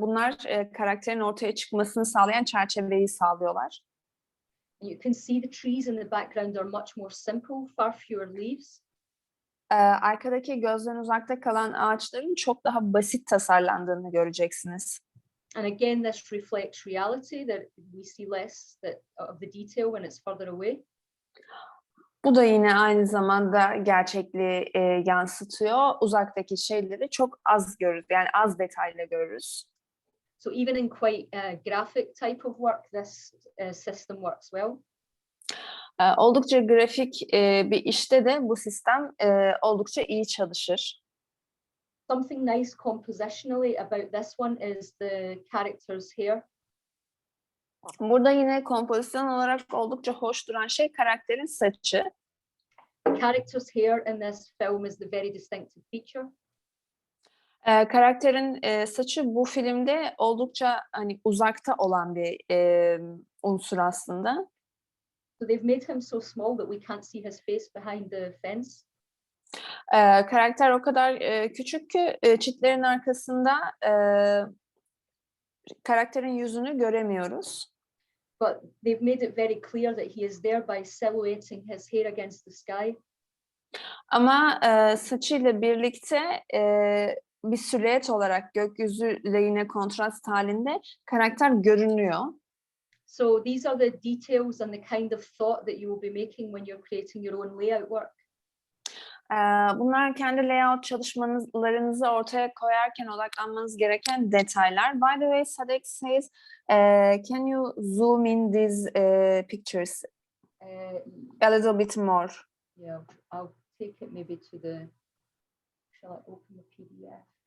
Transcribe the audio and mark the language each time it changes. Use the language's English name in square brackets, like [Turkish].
[Turkish] Bunlar karakterin ortaya çıkmasını sağlayan çerçeveyi sağlıyorlar. [English] You can see the trees in the background are much more simple, far fewer leaves. [Turkish] Arkadaki gözden uzakta kalan ağaçların çok daha basit tasarlandığını göreceksiniz. [English] And again, this reflects reality, that we see less of the detail when it's further away. [Turkish] Bu da yine aynı zamanda gerçekliği yansıtıyor. Uzaktaki şeyleri çok az görürüz, yani az detayla görürüz. [English] So even in quite graphic type of work, this system works well. [Turkish] Oldukça grafik bir işte de bu sistem oldukça iyi çalışır. [English] Something nice compositionally about this one is the characters here. [Turkish] Burada yine kompozisyon olarak oldukça hoş duran şey karakterin saçı. [English] The character's hair in this film is the very distinctive feature. [Turkish] Karakterin saçı bu filmde oldukça hani uzakta olan bir unsur aslında. [English] So they've made him so small that we can't see his face behind the fence. [Turkish] Karakter o kadar küçük ki çitlerin arkasında karakterin yüzünü göremiyoruz. [English] But they've made it very clear that he is there by silhouetting his hair against the sky. [Turkish] Ama saçıyla birlikte bir silüet olarak gökyüzüyle yine kontrast halinde karakter görünüyor. [English] So these are the details and the kind of thought that you will be making when you're creating your own layout work. [Turkish] Bunlar kendi layout çalışmalarınızı ortaya koyarken odaklanmanız gereken detaylar. [English] By the way, Sadek says, can you zoom in these pictures a little bit more? Yeah, I'll take it maybe to the, shall I open the PDF?